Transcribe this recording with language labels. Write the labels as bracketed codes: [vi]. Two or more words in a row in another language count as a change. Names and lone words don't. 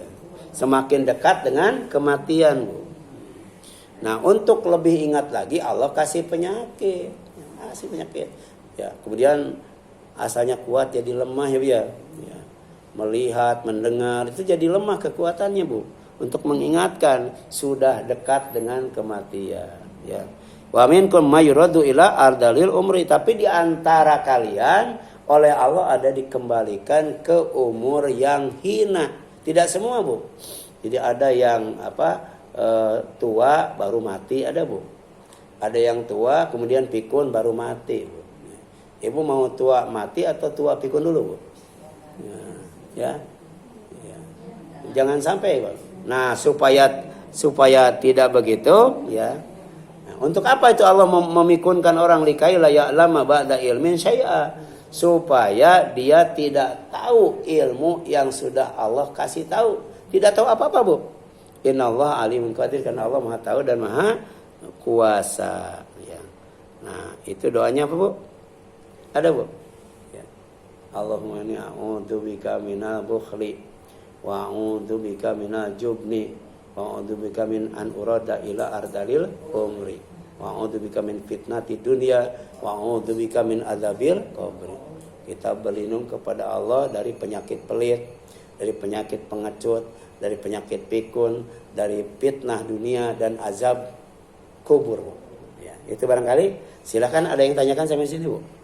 [id] Semakin dekat dengan kematian, Bu. Nah, untuk lebih ingat lagi Allah kasih penyakit. Kasih penyakit. Ya, kemudian asalnya kuat jadi lemah, ya, Bu, ya. Ya. Melihat, mendengar itu jadi lemah kekuatannya, Bu. Untuk mengingatkan sudah dekat dengan kematian, ya. [ar] ومنكم من يرد إلى أرذل العمر, [id] tapi di antara kalian oleh Allah ada dikembalikan ke umur yang hina. Tidak semua, Bu. Jadi ada yang tua baru mati, ada, Bu. Ada yang tua kemudian pikun baru mati, Bu. Ibu mau tua mati atau tua pikun dulu, Bu? Ya. Ya. Jangan sampai, Bu. Nah, supaya tidak begitu, ya. Nah, untuk apa itu Allah memikunkan orang [ar] لكيلا يعلم بعد علم شيئا? [id] Supaya dia tidak tahu ilmu yang sudah Allah kasih tahu. Tidak tahu apa-apa, Bu. [ar] إن الله عليم قدير, [id] karena Allah Maha tahu dan Maha kuasa, ya. Nah, itu doanya apa, Bu? Ada, Bu? Ya. [ar] اللهم إني أعوذ بك من البخل وأعوذ بك من الجبن وأعوذ بك من أن أرد إلى أرذل العمر وأعوذ بك من فتنة الدنيا وأعوذ بك من عذاب القبر. [id] Kita berlindung kepada Allah dari penyakit pelit, dari penyakit pengecut, dari penyakit pikun, dari fitnah dunia dan azab kubur. Ya, itu barangkali. Silakan, ada yang tanyakan sampai sini, Bu.